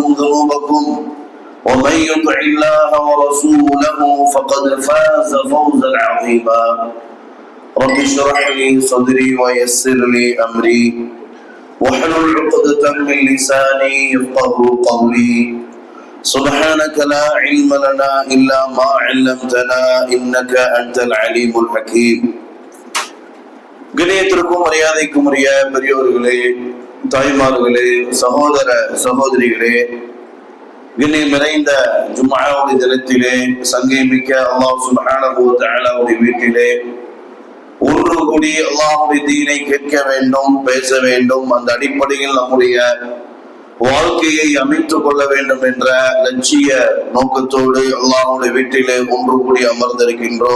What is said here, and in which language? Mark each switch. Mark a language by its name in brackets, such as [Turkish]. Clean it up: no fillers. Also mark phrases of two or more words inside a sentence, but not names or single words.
[Arabic] ذنوبكم ومن يطع الله ورسوله فقد فاز فوزا عظيما رب اشرح لي صدري ويسر لي أمري واحلل عقدة من لساني يفقهوا قولي سبحانك لا علم لنا إلا ما علمتنا إنك أنت العليم [Tamil] الحكيم கணியத்திற்கும் மரியாதைக்கும் உரிய பெரியோர்களே, தாய்மார்களே, சகோதர சகோதரிகளே, கண்ணியம் நிறைந்த ஜும்ஆவுடைய தினத்திலே சங்கை மிக்க [Arabic] الله سبحانه وتعالى [Tamil] வீட்டிலே ஒன்று கூடி அல்லாஹ்வுடைய தீனை கேட்க வேண்டும், பேச வேண்டும், அந்த அடிப்படையில் நம்முடைய வாழ்க்கையை அமைத்துக் கொள்ள வேண்டும் என்ற லட்சிய நோக்கத்தோடு அல்லாஹ்வுடைய வீட்டிலே ஒன்று கூடி அமர்ந்திருக்கின்றோம்.